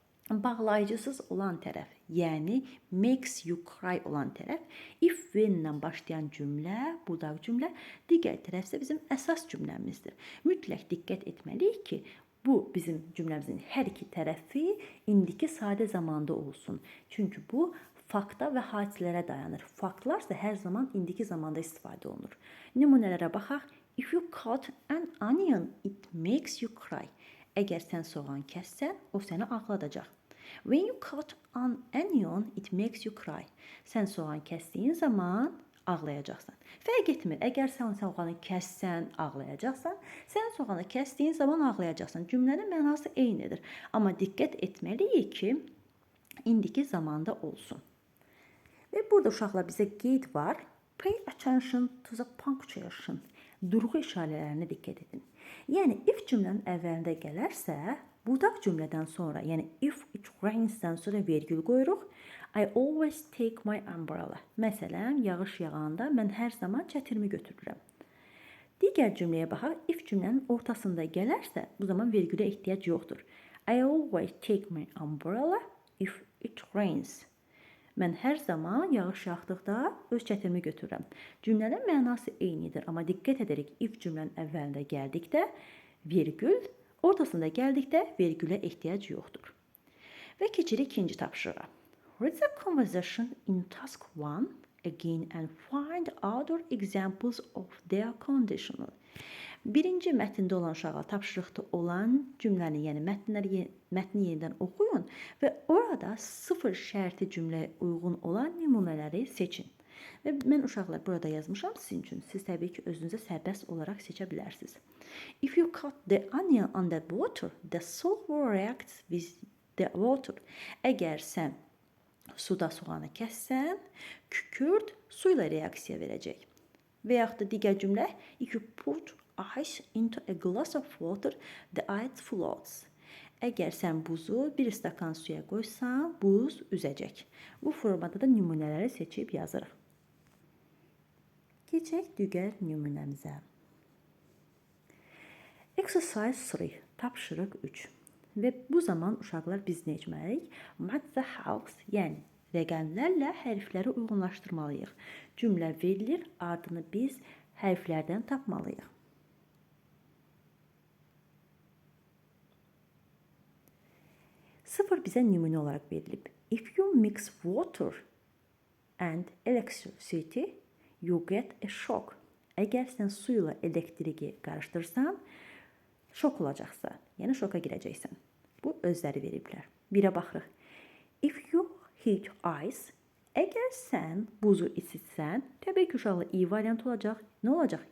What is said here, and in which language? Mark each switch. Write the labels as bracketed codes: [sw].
[az] bağlayıcısız olan tərəf, yəni [en] makes you cry [az] olan tərəf, if when ilə başlayan cümlə, budaq cümlə, digər tərəf isə bizim əsas cümləmizdir. Mütləq diqqət etməliyik ki, bu bizim cümləmizin hər iki tərəfi indiki sadə zamanda olsun. Çünki bu fakta və hadisələrə dayanır. Faktlar isə hər zaman indiki zamanda istifadə olunur. Nümunələrə baxaq. [en] If you cut an onion, it makes you cry. [az] Əgər sən soğan kəssən, o səni ağladacaq. [en] When you cut an onion, it makes you cry. [az] Sən soğan kəsdiyin zaman ağlayacaqsan. Fərq etmir. Əgər sən soğanı kəssən, ağlayacaqsan, sən soğanı kəsdiyin zaman ağlayacaqsan. Cümlənin mənası eynidir. Amma diqqət etməliyik ki, indiki zamanda olsun. Və burada uşaqlar bizə qeyd var. [en] Pay attention to the punctuation. [az] Durğu işarələrinə diqqət edin. Yəni if cümlənin əvvəlində gələrsə, budaq cümlədən sonra, yəni [en] if it rains- [az] dən sonra vergül qoyuruq. [en] I always take my umbrella. [az] Məsələn, yağış yağanda mən hər zaman çətirimi götürürəm. Digər cümləyə baxaq. If cümlənin ortasında gələrsə, bu zaman vergülə ehtiyac yoxdur. [en] I always take my umbrella if it rains. [az] Mən hər zaman yağış yağdıqda öz çətirimi götürürəm. Cümlənin mənası eynidir, amma diqqət edərək if cümlənin əvvəlində gəldikdə vergül, ortasında gəldikdə vergülə ehtiyac yoxdur. Və keçirik ikinci tapşırığa. [en] Read the conversation in task 1 again and find other examples of their conditional. [az] Birinci mətndə olan uşağa tapşırıqda olan cümləni, yəni mətni yenidən oxuyun və orada sıfır şərti cümləyə uyğun olan nümunələri seçin. Və mən uşaqlar burada yazmışam sizin üçün. Siz təbii ki, özünüzə sərbəst olaraq seçə bilərsiniz. [en] If you cut the onion on the water, the salt will react with the water. [az] Əgər sən suda soğanı kəssən, kükürt su ilə reaksiya verəcək. Və yaxud da digər cümlə, [en] if you put ice into a glass of water, the ice floats. [az] Əgər sən buzu bir stakan suya qoysan, buz üzəcək. Bu formada da nümunələri seçib yazırıq. Keçək digər nümunəmizə. [en] Exercise 3, [az] tapşırıq 3. Və bu zaman uşaqlar biz nə etməliyik? [en] Match the house, [az] yəni rəqəmlərlə hərfləri uyğunlaşdırmalıyıq. Cümlə verilir, ardını biz hərflərdən tapmalıyıq. Sıfır bizə nümunə olaraq verilib. [en] If you mix water and electricity, you get a shock. [az] Əgər sən su ilə elektriki qarışdırsan, şok olacaqsan, yəni şoka girəcəksən. Bu özləri veriblər. Birə baxırıq. [en] If you heat ice, [az] əgər sən buzu isitsən, təbii ki, uşaqla i variantı olacaq. Nə olacaq?